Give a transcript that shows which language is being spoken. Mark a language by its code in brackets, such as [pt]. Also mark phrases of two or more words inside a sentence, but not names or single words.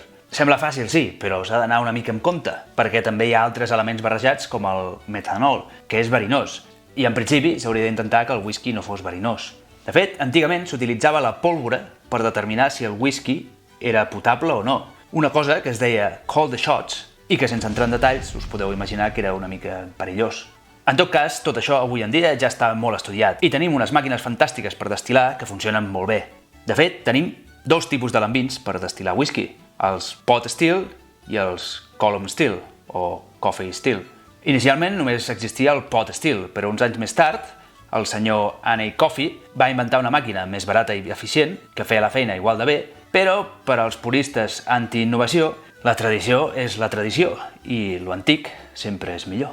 [ca] Sembla fàcil, sí, però s'ha d'anar una mica amb compte, perquè també hi ha altres elements barrejats com el metanol, que és verinós, i en principi s'hauria d'intentar que el whisky no fos verinós. De fet, antigament s'utilitzava la pólvora per determinar si el whisky era potable o no, una cosa que es deia [en] call the shots [ca] i que sense entrar en detalls us podeu imaginar que era una mica perillós. En tot cas, tot això avui en dia ja està molt estudiat i tenim unes màquines fantàstiques per destil·lar que funcionen molt bé. De fet, tenim dos tipus de lambins per destil·lar whisky, els [en] pot still [ca] i els [en] column still, [ca] o [en] coffee still. [ca] Inicialment només existia el [en] pot still, [ca] però uns anys més tard, el senyor Annie Coffey va inventar una màquina més barata i eficient que feia la feina igual de bé, però per als puristes anti-innovació, la tradició és la tradició i lo antic sempre és millor.